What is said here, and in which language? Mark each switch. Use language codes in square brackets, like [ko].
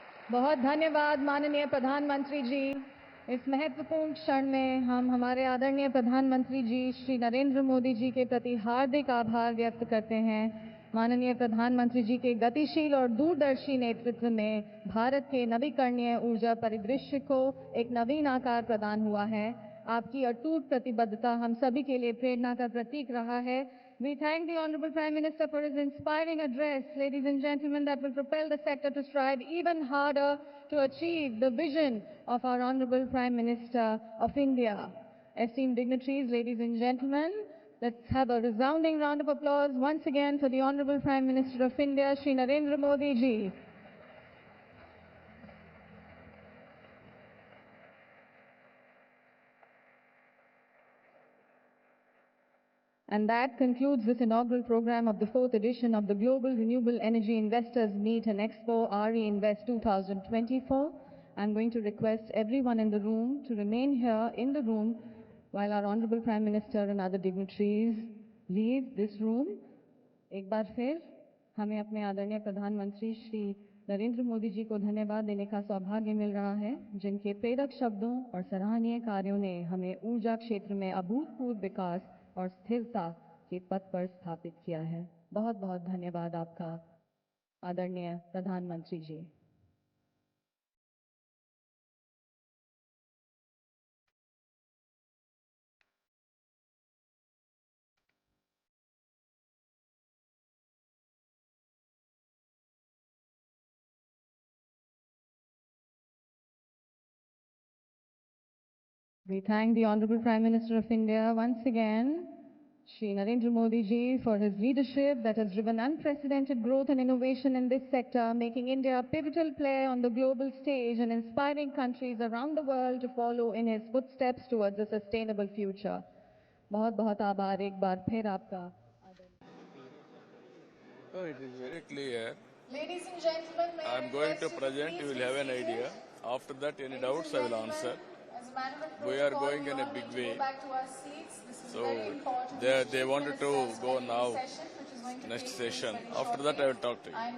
[hi] बहुत धन्यवाद माननीय प्रधानमंत्री जी। इस महत्वपूर्ण क्षण में हम हमारे आदरणीय प्रधानमंत्री जी श्री नरेंद्र मोदी जी के प्रति हार्दिक आभार व्यक्त करते हैं। माननीय प्रधानमंत्री जी के गतिशील और दूरदर्शी नेतृत्व में भारत के नवीकरणीय ऊर्जा परिदृश्य को एक नवीन आकार प्रदान हुआ है। आपकी अटूट प्रतिबद्धता हम सभी के लिए प्रेरणा का प्रतीक रहा है। [en] We thank the Honorable Prime Minister for his inspiring address, ladies and gentlemen, that will propel the sector to strive even harder to achieve the vision of our Honorable Prime Minister of India. Esteemed dignitaries, ladies and gentlemen, let's have a resounding round of applause once again for the Honorable Prime Minister of India, Shri Narendra Modi ji. And that concludes this inaugural program of the 4th edition of the Global Renewable Energy Investors Meet and Expo RE Invest 2024. I'm going to request everyone in the room to remain here in the room while our Honorable Prime Minister and other dignitaries leave this room. [hi] एक बार फिर हमें अपने आदरणीय प्रधानमंत्री श्री नरेंद्र मोदी जी को धन्यवाद देने का सौभाग्य मिल रहा है, जिनके प्रेरक शब्दों और सराहनीय कार्यों ने हमें ऊर्जा क्षेत्र में अभूतपूर्व विकास और स्थिरता के पथ पर स्थापित किया है। बहुत बहुत धन्यवाद आपका आदरणीय प्रधानमंत्री जी। [en] We thank the Honorable Prime Minister of India once again, Shri Narendra Modi ji, for his leadership that has driven unprecedented growth and innovation in this sector, making India a pivotal player on the global stage and inspiring countries around the world to follow in his footsteps towards a sustainable future. [hi] बहुत बहुत आभार एक बार फिर आपका। [en] Oh, it is very clear. Ladies and gentlemen, I am going to present, you will have an idea. After that, any doubts I will answer. We are going in a big way. So they wanted to go now, next session. After that, I will talk to you.